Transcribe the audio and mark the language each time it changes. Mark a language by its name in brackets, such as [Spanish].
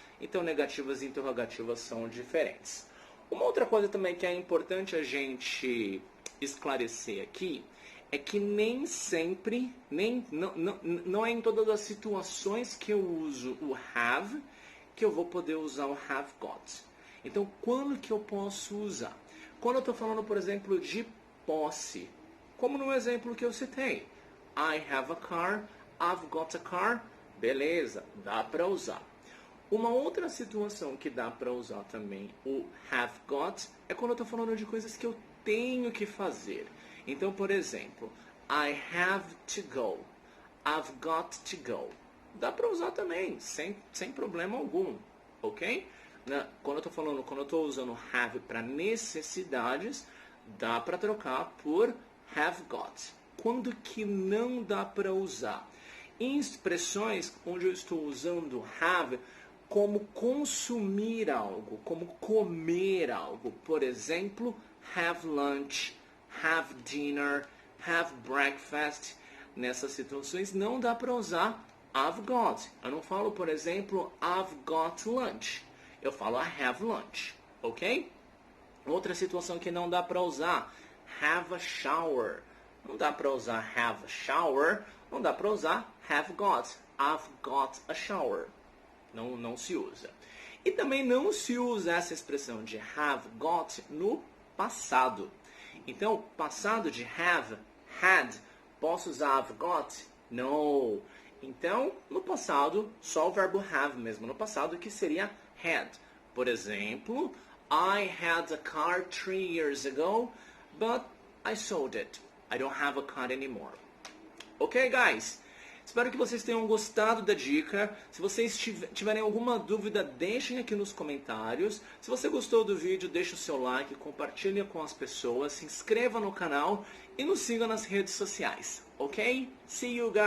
[Portuguese] Então, negativas e interrogativas são diferentes. Uma outra coisa também que é importante a gente esclarecer aqui é que nem sempre, não é em todas as situações que eu uso o have que eu vou poder usar o have got. Então, quando que eu posso usar? Quando eu estou falando, por exemplo, de posse, como no exemplo que eu citei. [English] I have a car, I've got a car, [Portuguese] beleza, dá para usar. Uma outra situação que dá para usar também o have got é quando eu estou falando de coisas que eu tenho que fazer. Então, por exemplo, [English] I have to go, I've got to go. [Portuguese] Dá para usar também, sem problema algum, ok? Quando eu estou usando have para necessidades, dá para trocar por [English] have got. [Portuguese] Quando que não dá para usar? Em expressões onde eu estou usando have como consumir algo, como comer algo. Por exemplo, [English] have lunch, have dinner, have breakfast. [Portuguese] Nessas situações não dá para usar [English] I've got. [Portuguese] Eu não falo, por exemplo, [English] I've got lunch. [Portuguese] Eu falo [English] I have lunch, [Portuguese] ok? Outra situação que não dá para usar, [English] have a shower. [Portuguese] Não dá para usar [English] have a shower, [Portuguese] não dá para usar [English] have got. I've got a shower. [Portuguese] Não se usa. E também não se usa essa expressão de have got no passado. Então, passado de have, had, posso usar [English] have got? [Portuguese] No. Então, no passado, só o verbo have mesmo no passado, que seria had. [English] Por exemplo, I had a car 3 years ago, but I sold it. I don't have a car anymore. Ok, guys? [Portuguese] Espero que vocês tenham gostado da dica. Se vocês tiverem alguma dúvida, deixem aqui nos comentários. Se você gostou do vídeo, deixe o seu like, compartilhe com as pessoas, se inscreva no canal e nos siga nas redes sociais, ok? [English] See you guys!